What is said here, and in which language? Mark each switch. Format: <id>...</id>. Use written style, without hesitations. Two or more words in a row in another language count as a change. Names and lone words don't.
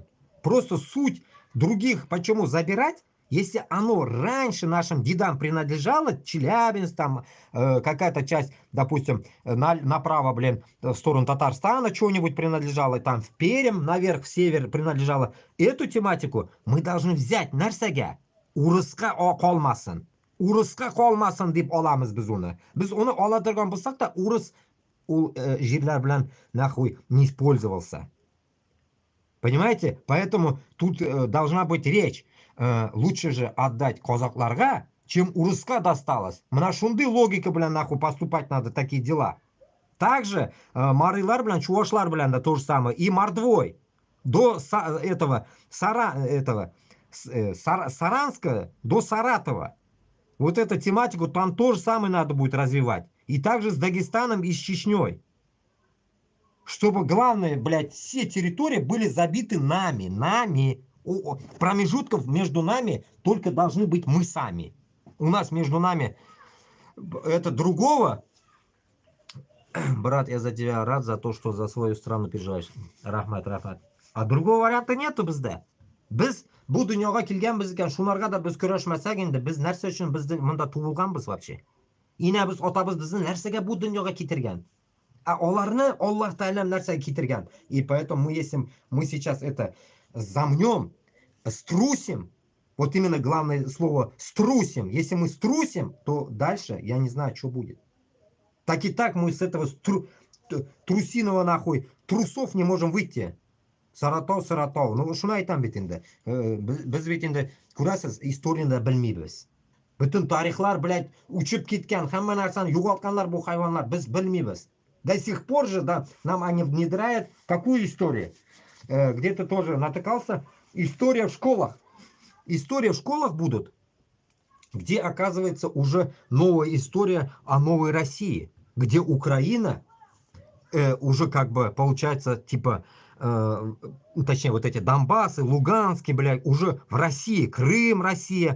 <ru>Просто суть других, почему забирать, если оно раньше нашим дедам принадлежало, Челябинск, там какая-то часть, допустим, направо, блин, в сторону Татарстана что-нибудь принадлежало, там в Перем, наверх, в север принадлежало, эту тематику мы должны взять</ru> <tt>нәрсәгә, урыска калмасын. Урыска калмасын дип аламыз без уны. Без уны ала торган булсак та, урыс ул җирләр белән</tt> <ru>нахуй не использовался. Понимаете? Поэтому тут должна быть речь. Лучше же отдать казакларга, чем урыска досталось.</ru> <tt>Мына шундай логика белән</tt> <ru>нахуй поступать надо такие дела. Также</ru> <tt>марылар белән, чувашлар белән да</tt> <ru>то же самое. И мордвой. До Саранска до Саратова. Вот эту тематику там тоже самое надо будет развивать. И также с Дагестаном и с Чечней. Чтобы главное, блядь, все территории были забиты нами. Промежутков между нами только должны быть мы сами. У нас между нами это другого. Брат, я за тебя рад, за то, что за свою страну переживаешь. Рахмат. А другого варианта нету бездә.</ru> <tt>Без бу дөньяга килгәнбез икән, шунарга да без көрәшмәсәк инде, без нәрсә өчен без монда туылганбыз вообще? Инәбез, атабыз безне нәрсәгә бу дөньяга китергән? А аларны Аллаһ Тәгалә нәрсәгә китергән?</tt> <ru>И поэтому если мы сейчас это замнем, струсим, вот именно главное слово струсим. Если мы струсим, то дальше я не знаю, что будет. Так и так мы с этого трусиного нахуй трусов не можем выйти.</ru> <tt>Саратов. Ну шуны айтам бит инде. Без бит инде күрәсез, историяны белмибез. Bütün тарихлар, блядь, учып киткән, һәммә нәрсәне югалтканнар бу хайваннар, без белмибез.</tt> <ru>До сих пор же, да, нам они внедряют какую историю? Где-то тоже натыкался. История в школах. История в школах будут, где оказывается уже новая история о новой России. Где Украина уже как бы получается типа, точнее вот эти Донбассы, Луганский, блядь, уже в России, Крым, Россия.</ru>